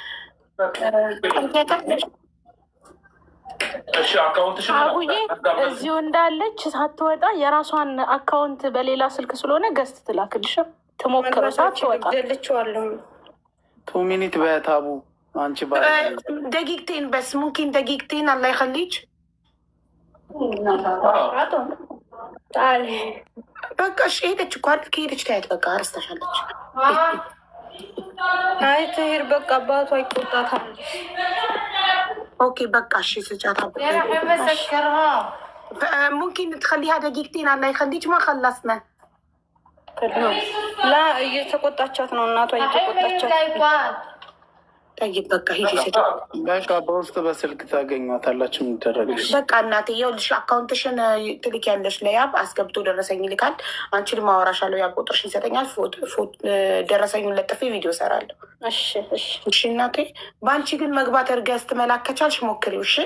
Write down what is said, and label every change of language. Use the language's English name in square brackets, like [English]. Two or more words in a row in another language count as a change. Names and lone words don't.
[Amharic] አቡዬ እዚሁ እንዳለች ሳትወጣ የራሷን አካውንት በሌላ ስልክ ስለሆነ ገዝት ትላክልሽ ትሞክረው። ሳትወጣ ገልቼዋለሁ። 2 ሚኒት በታቡ አንቺ [Arabic] دقيقتين بس ممكن دقيقتين الله يخليك. تعالي بقى ايش [Amharic] ሄደች እኮ አይደል? ከሄደች ታያት በቃ አረስተሻለች። አይ ትሄድ በቃ አባቷ ይቆጣታል። ኦኬ በቃ እሺ ስጫታ [Arabic] ممكن تخليها دقيقتين الله يخليك ما خلصنا [Amharic] لا እየተቆጣቻት ነው እናቷ እየተቆጣቻት ጠይቅ በቃ ሂጂ ስጫ በቃ በውስጥ በስልክ ታገኟታላችሁ። የሚደረግሽ በቃ እናቴ ይኸውልሽ አካውንትሽን ትልኪያለሽ ለያብ አስገብቶ ደረሰኝ ይልካል። አንቺንም አወራሻለሁ። ያብ ቁጥርሽን ይሰጠኛል። ደረሰኙን ለጥፌ ቪዲዮ ሰራለሁ። እሺ እናቴ። በአንቺ ግን መግባት እርገስት መላከቻልሽ ሞክሪው። እሺ